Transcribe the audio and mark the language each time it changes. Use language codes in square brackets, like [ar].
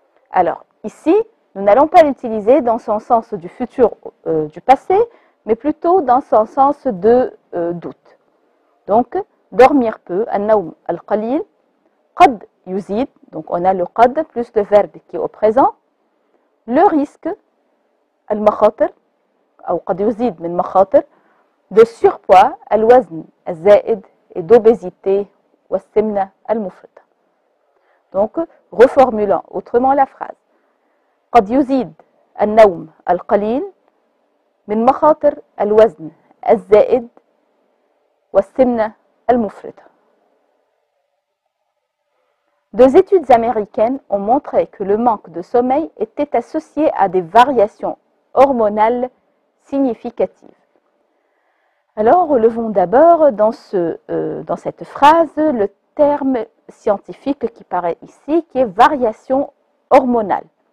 [fr] Alors, ici, nous n'allons pas l'utiliser dans son sens du futur du passé, mais plutôt dans son sens de doute. Donc, dormir peu, [ar] النوم القليل, قد يزيد, [fr] donc on a le قد plus le verbe qui est au présent. Le risque, [ar] المخاطر, أو قد يزيد من مخاطر, [fr] de surpoids, [ar] الوزن الزائد, [fr] et d'obésité, [ar] والسمنة المفرطة. [fr] Donc, reformulant autrement la phrase. [ar] قد يزيد النوم القليل من مخاطر الوزن الزائد والسمنة المفرطة. [fr] Deux études américaines ont montré que le manque de sommeil était associé à des variations hormonales significatives. Alors, relevons d'abord dans cette phrase le terme scientifique qui paraît ici, qui est variation hormonale.